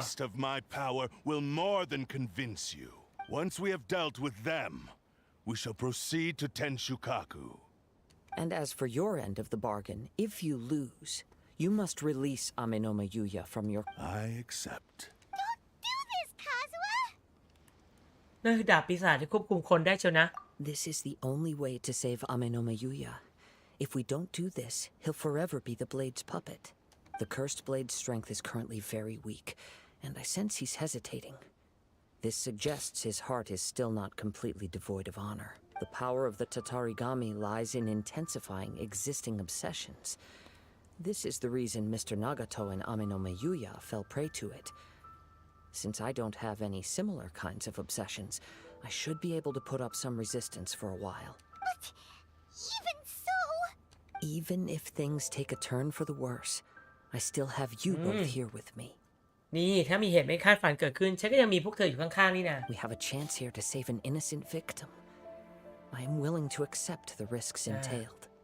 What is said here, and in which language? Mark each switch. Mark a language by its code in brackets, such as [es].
[en] Taste of my power will more than convince you. Once we have dealt with them, we shall proceed to Tenshukaku. And as for your end of the bargain, if you lose, you must release Amenoma Yuya from your... I accept. Don't do this, Kazuha! [th] นั่นคือดาบปีศาจที่ควบคุมคนได้เชียวนะ [en] This is the only way to save Amenoma Yuya. If we don't do this, he'll forever be the Blade's puppet. The cursed Blade's strength is currently very weak, and I sense he's hesitating. This suggests his heart is still not completely devoid of honor. The power of the Tatarigami lies in intensifying existing obsessions. This is the reason Mr. Nagato and Amenoma Yuya fell prey to it. Since I don't have any similar kinds of obsessions, I should be able to put up some resistance for a while. But even so... Even if things take a turn for the worse, I still have you both here with me. [th] นี่ถ้ามีเหตุไม่คาดฝันเกิดขึ้นฉันก็ยังมีพวกเธออยู่ข้างๆนี่นะ [en] We have a chance here to save an innocent victim. I am willing to accept the risks entailed.